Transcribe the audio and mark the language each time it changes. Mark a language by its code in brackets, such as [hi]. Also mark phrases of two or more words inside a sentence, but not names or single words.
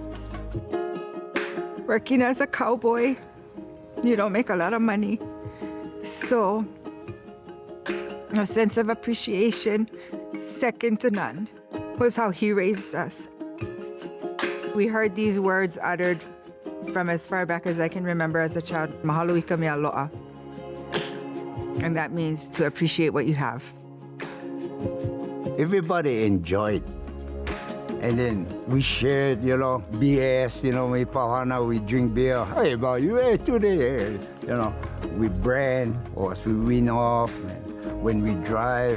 [en] Working as a cowboy, you don't make a lot of money. So, a sense of appreciation, second to none, was how he raised us. We heard these words uttered from as far back as I can remember as a child, [haw] mahalo ika mea loa. [en] And that means to appreciate what you have. Everybody enjoyed. And then we shared, BS, we pauhana, we drink beer. Hey, about you, hey, today, we brand, or we win off, and when we drive.